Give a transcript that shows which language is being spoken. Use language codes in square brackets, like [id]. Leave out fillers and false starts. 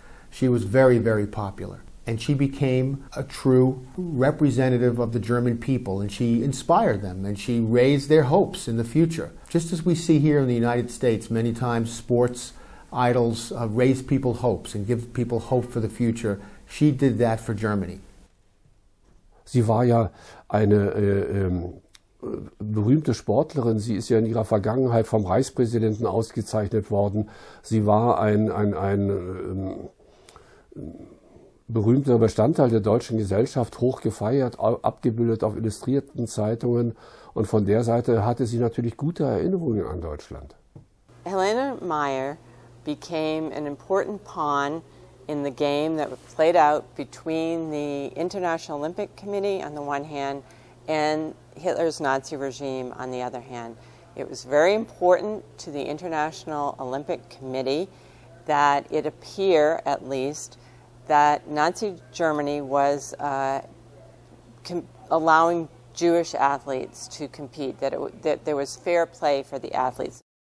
[en] She was very, very popular. And she became a true representative of the German people, and she inspired them, and she raised their hopes in the future. Just as we see here in the United States, many times sports idols raise people's hopes and give people hope for the future. She did that for Germany. [de] Sie war ja eine berühmte Sportlerin. Sie ist ja in ihrer Vergangenheit vom Reichspräsidenten ausgezeichnet worden. Sie war ein berühmter Bestandteil der deutschen Gesellschaft, hoch gefeiert, abgebildet auf illustrierten Zeitungen, und von der Seite hatte sie natürlich gute Erinnerungen an Deutschland. [en] Helene Mayer became an important pawn in the game that played out between the International Olympic Committee on the one hand and Hitler's Nazi regime on the other hand. It was very important to the International Olympic Committee that it appear, at least, that Nazi Germany was allowing Jewish athletes to compete, that there was fair play for the athletes.